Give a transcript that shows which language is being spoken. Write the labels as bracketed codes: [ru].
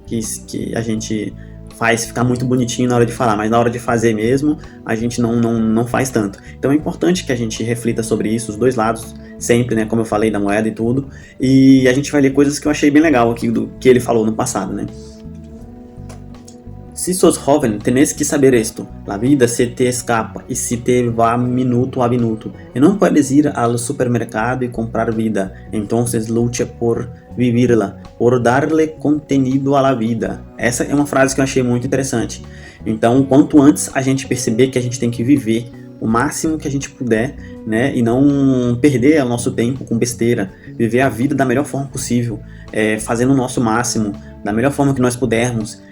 [pt] Que a gente faz ficar muito bonitinho na hora de falar, mas na hora de fazer mesmo, a gente não faz tanto. Então é importante que a gente reflita sobre isso, os dois lados, sempre, né, como eu falei, da moeda e tudo, e a gente vai ler coisas que eu achei bem legal aqui do que ele falou no passado, né. [es] Si sos joven, tenés que saber esto. La vida se te escapa y se te va minuto a minuto. Y no puedes ir al supermercado y comprar vida. Entonces lucha por vivirla, por darle contenido a la vida. [pt] Essa é uma frase que eu achei muito interessante. Então, quanto antes a gente perceber que a gente tem que viver o máximo que a gente puder, né, e não perder o nosso tempo com besteira, viver a vida da melhor forma possível, fazendo o nosso máximo, da melhor forma que nós pudermos.